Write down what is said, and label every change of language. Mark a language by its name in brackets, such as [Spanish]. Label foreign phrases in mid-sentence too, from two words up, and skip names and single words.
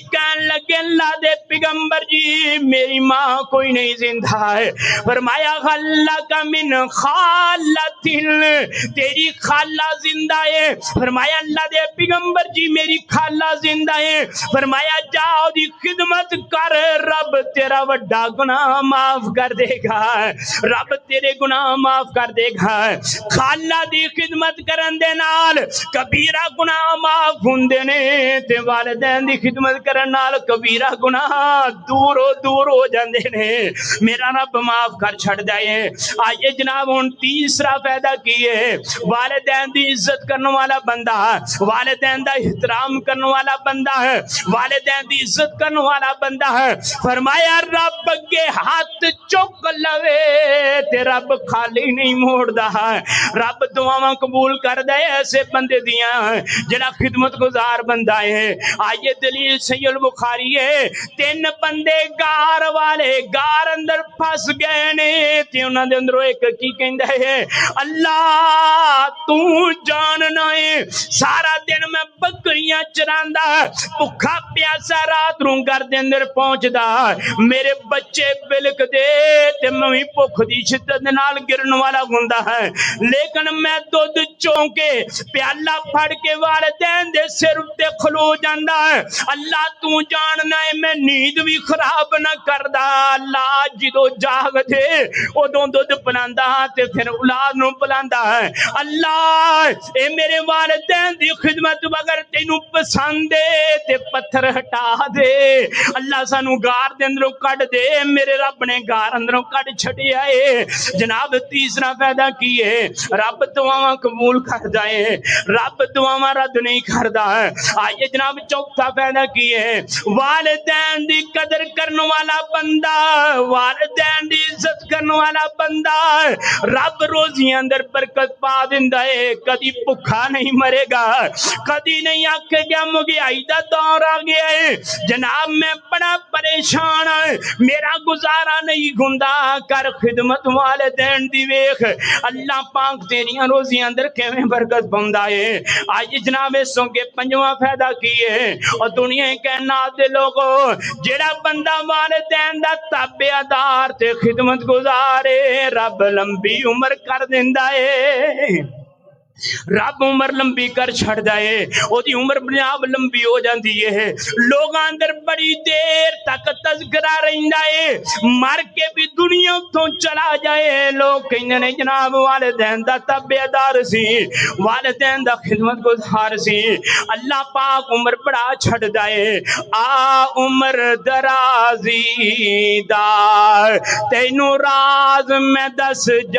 [Punjabi] کہنے لگے اللہ دے پیغمبر جی میری ماں کوئی نہیں زندہ ہے فرمایا اللہ کا من خالت تیری خالہ زندہ ہے فرمایا اللہ دے دے پیغمبر جی میری خالہ زندہ ہے، فرمایا جاؤ دی خدمت کر، رب تیرا وڈا گناہ معاف کر دے گا، رب تیرے گناہ معاف کر دے گا۔ خالہ دی خدمت کرن دے نال کبیرہ گناہ معاف ہوندے نے، تے والدین دی خدمت کرن نال کبیرہ گناہ دور ہو جاندے نے، میرا رب معاف کر چھڑ جائے۔ آئیے جناب ہن تیسرا فائدہ کیے، والدین دی عزت کرنے والا بندہ، والدین دا احترام کرنے والا بندہ ہے، والدین دی عزت کرنے والا بندہ ہے، فرمایا رب اگے ہاتھ چک لوے تے رب خالی نہیں موڑ دا ہے، رب دعاواں قبول کر دے ایسے بندے دیاں جڑا خدمت گزار بندہ ہے۔ آئیے دلیل صحیح البخاری ہے، 3 بندے گار والے گار اندر پھس گئے نے، تے انہاں دے اندروں ایک کی کہندا ہے اللہ تو جاننا ہے سارا دن میں بکریاں چراندا، بھکھا پیاسا رات نوں گھر دے اندر پہنچدا، میرے بچے بلک دے تے میں بھوک دی شدت نال گرن والا ہوندا ہے، لیکن میں دودھ چونکے پیالہ پھڑ کے والدین دے سر تے کھلو جاندا ہے، اللہ تو جاننا ہے میں نیند بھی خراب نہ کردا، اللہ جدو جاگ دے ادوں دودھ پلاندا تے پھر اولاد نوں پلاندا ہے، اللہ اے میرے والدین دی خدمت بغیر تینوں پسند ہے تے پتھر ہٹا دے، اللہ سانو گار دے اندروں کڈ دے، میرے رب نے گار اندروں کڈ چھڈیا ہے۔ جناب تیسرا فائدہ کی ہے، رب دعاواں قبول کردا ہے، رب دعاواں رد نہیں کردا ہے۔ آئیے جناب چوتھا فائدہ کی ہے، والدین دی قدر کرنے والا بندہ، والدین دی عزت کرنے والا بندہ، رب روزی اندر برکت پا دیندا ہے، کدی بھکھا نہیں مرے گا، کدی نہیں آکھے گا مہنگائی دا دور آ گیا ہے جناب [Urdu] میں بڑا پریشان ہوں [Punjabi] میرا گزارا نہیں ہوندا، کر خدمت والدین دی ویکھ اللہ پاک تیریاں روزی اندر کیویں برکت پاوندا ہے۔ آئیے جناب اس کے 5واں فائدہ کی ہے، اور دنیا کائنات دے لوگو جڑا بندہ والدین دا تابعدار تے خدمت گزارے رب لمبی عمر کر دیندا ہے، رب عمر لمبی کر چھڑ جائے، او دی عمر جناب لمبی ہو جاندی ہے، لوگ اندر بڑی دیر تک تذکرہ رہندا ہے، مر کے بھی دنیا تو چلا جائے، لوگ کہندے نے جناب والدین دا تابعدار سی، والدین دا خدمت گزار سی، اللہ پاک عمر بڑا چھڑ جائے، آ عمر درازی دا تینوں راز میں دس